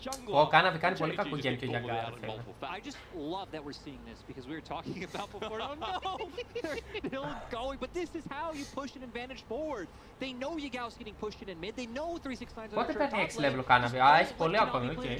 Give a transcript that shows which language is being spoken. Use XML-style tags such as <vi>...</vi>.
<el>Ο Κάναβι κάνει πολύ κακό game και για γκάρα, φίλε.</el> <en>I just love that we're seeing this because we were talking about before. Oh no, they're still going, but this is how you push an advantage forward. They know Yagao's getting pushed in mid. They know 369's</en> <el>Πότε παίρνει 6 level ο Κάναβι? Α, έχει πολύ ακόμη, οκ.</el>